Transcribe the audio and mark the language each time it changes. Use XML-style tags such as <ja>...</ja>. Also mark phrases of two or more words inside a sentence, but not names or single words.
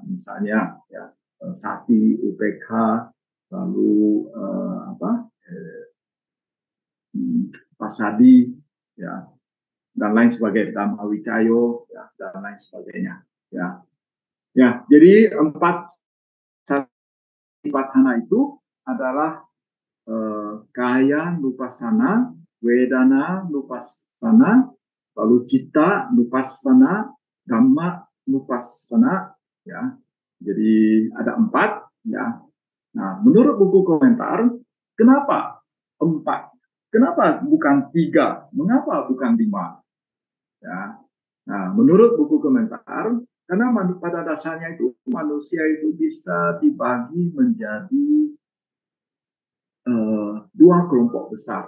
<id>Misalnya, ya, Sati, UPK, lalu Pasadi, ya, dan lain sebagainya,</id> <pi>Dhamma Wicayo,</pi> <id>ya, dan lain sebagainya. Ya, ya. Jadi 4 Satipatthana itu adalah</id> <pi>kaya nupassana, wedana nupassana,</pi> <id>lalu</id> <pi>citta nupassana, dhamma nupassana.</pi> <id>Ya, jadi ada 4. Ya. Nah, menurut buku komentar, kenapa 4? Kenapa bukan 3? Mengapa bukan 5? Ya. Nah, menurut buku komentar, karena pada dasarnya itu manusia itu bisa dibagi menjadi 2 kelompok besar.</id>